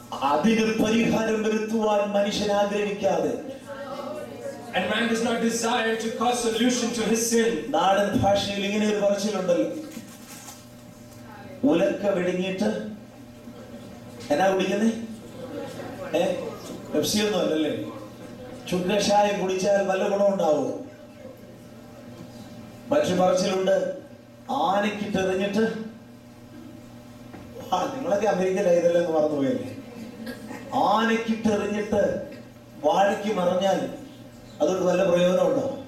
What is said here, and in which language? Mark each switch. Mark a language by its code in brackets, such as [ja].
[ml] അതിന് പരിഹാരം വരുത്തുവാൻ മനുഷ്യൻ ആഗ്രഹിക്കാതെ, [en] and man does not desire to cause solution to his sin. [ml] നാടൻ ഭാഷയിൽ ഇങ്ങനെ ഒരു പറച്ചിലുണ്ടല്ലോ, ഉലക്ക വിഴുങ്ങിയിട്ട് എന്നാ കുടിക്കുന്നേ? പെപ്സി ഒന്നും അല്ലല്ലേ? ചുക്കഷായം കുടിച്ചാൽ വല്ല ഗുണമുണ്ടാവോ? മറ്റു പറച്ചിലുണ്ട്, ആനക്കിട്ടെറിഞ്ഞിട്ട്, നിങ്ങളൊക്കെ അമേരിക്കയിലായതല്ലെന്ന് മറന്നുപോയല്ലേ, ആനക്കിട്ടെറിഞ്ഞിട്ട് വാഴയ്ക്ക് മറിഞ്ഞാൽ അതുകൊണ്ട് വല്ല പ്രയോജനമുണ്ടോ?